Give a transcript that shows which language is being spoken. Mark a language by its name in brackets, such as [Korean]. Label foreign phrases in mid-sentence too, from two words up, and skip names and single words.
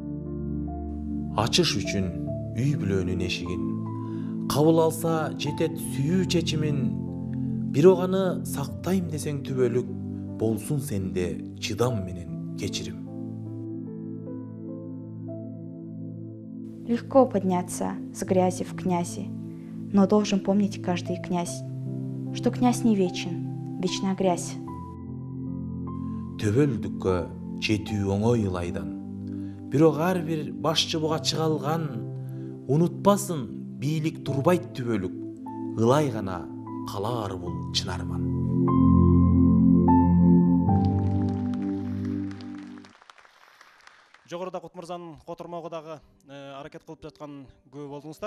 [Kyrgyz] Ачыш үчүн үй бүлөнүн эшигин, кабыл алса жетет сүйүү чечимин, бирок аны сактайм десең түбөлүк, болсун сенде чыдам менен кечирим. [Russian] Легко подняться с грязи в князи, но должен помнить каждый князь, что князь не вечен, вечна грязь. [Kyrgyz] Төбөлдүккө жетүү оңой ылайдан, бирок ар бир башчы буга чыгалган, унутпасын бийлик турбайт түбөлүк, ылай гана калаар бул чын арман. Жогоруда Кут мырзанын котормого дагы аракет кылып жаткан көп болдуңуздар.